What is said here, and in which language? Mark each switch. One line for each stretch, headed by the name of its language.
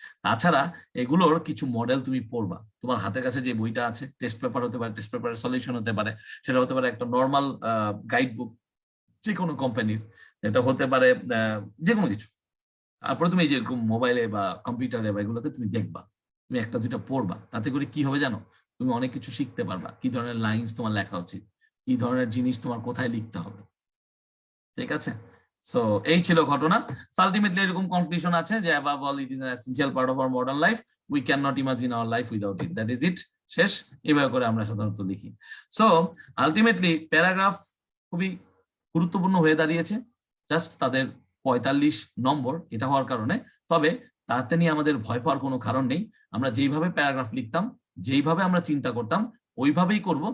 Bangla: তাছাড়া এগুলোর কিছু মডেল তুমি পড়বা, তোমার হাতের কাছে যে বইটা আছে, টেস্ট পেপার হতে পারে, টেস্ট পেপারের সলিউশন হতে পারে, সেটা হতে পারে একটা নর্মাল গাইড বুক যে কোনো কোম্পানির, এটা হতে পারে যে কোনো কিছু। তারপরে তুমি যেরকম মোবাইলে বা কম্পিউটারে বা এগুলোতে তুমি দেখবা, তুমি একটা দুইটা পড়বা, তাতে করে কি হবে জানো? তুমি অনেক কিছু শিখতে পারবা, কি ধরনের লাইন্স তোমার লেখা উচিত, কি ধরনের জিনিস তোমার কোথায় লিখতে হবে। ঠিক আছে, সো এই ছিল ঘটনা। আলটিমেটলি এরকম কনক্লুশন আছে যে
English: above all it is an essential part of our modern life, we cannot imagine our life without it, that is it,
Bangla: শেষ। এভাবে করে আমরা সাধারণত লিখি। সো আলটিমেটলি প্যারাগ্রাফ খুবই গুরুত্বপূর্ণ হয়ে দাঁড়িয়েছে, জাস্ট তাদের 45 নম্বর এটা হওয়ার কারণে। তবে তাতে নিয়ে আমাদের ভয় পাওয়ার কোনো কারণ নেই, আমরা যেইভাবে প্যারাগ্রাফ লিখতাম, যেইভাবে আমরা চিন্তা করতাম ওইভাবেই করব।